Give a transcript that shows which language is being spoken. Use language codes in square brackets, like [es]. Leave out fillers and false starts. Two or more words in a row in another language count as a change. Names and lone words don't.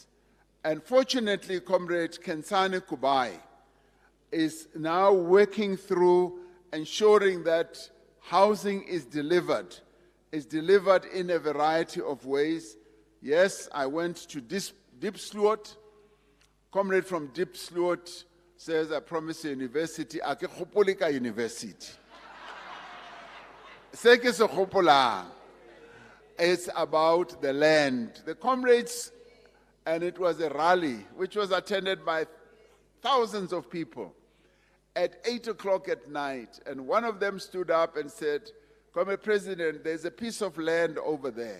[en] And fortunately, Comrade Kensane Kubai is now working through ensuring that housing is delivered in a variety of ways. Yes, I went to Diepsloot. Comrade from Diepsloot says, I promise you university, [tn] a ke gopole ka university. Se ke se gopolang. [en] It's about the land. The comrades, and it was a rally which was attended by thousands of people at 8 o'clock at night. And one of them stood up and said, Comrade President, there's a piece of land over there.